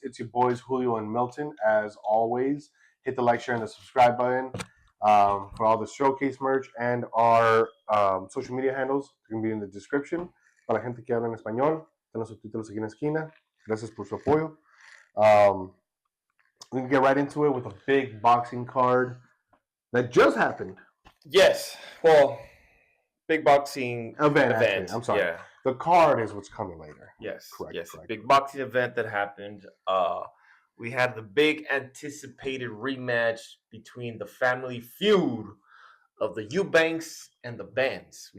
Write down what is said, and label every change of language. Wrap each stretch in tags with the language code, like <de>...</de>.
<en>It's your boys Julio and Milton. As always, hit the like, share, and the subscribe button for all the showcase merch and our social media handles. They're going to be in the description.</en> <es>Para la gente que habla en español, están los subtítulos aquí en la esquina. Gracias por su apoyo.</es> <en>We can get right into it with a big boxing card that just happened. Yes. Well, big boxing event. Actually, I'm sorry. Yeah. The card is what's coming later. Yes. Correct. Big boxing event that happened. We had the big anticipated rematch between the family feud of the Eubanks and the Benns.</en>